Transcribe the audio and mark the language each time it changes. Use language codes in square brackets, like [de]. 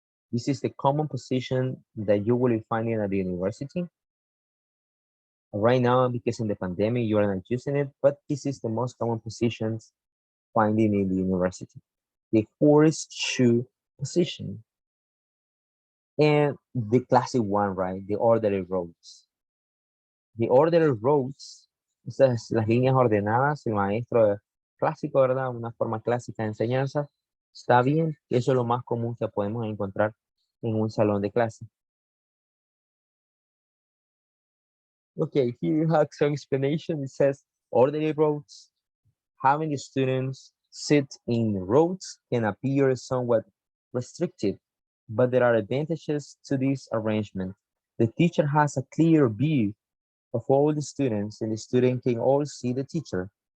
[en] This is the common position that you will be finding at the university. Right now, because in the pandemic, you are not using it, but this is the most common positions finding in the university. The horseshoe position. And the classic one, right? The orderly rows. The orderly rows, [es] esas las líneas ordenadas, el maestro clásico, ¿verdad? Una forma clásica de enseñanza. Está bien, eso es lo más común que podemos encontrar en un salón de clase. [en] Okay, here you have some explanation. It says orderly rows. Having the students sit in rows can appear somewhat restrictive, but there are advantages to this arrangement. The teacher has a clear view of all the students, and the student can all see the teacher.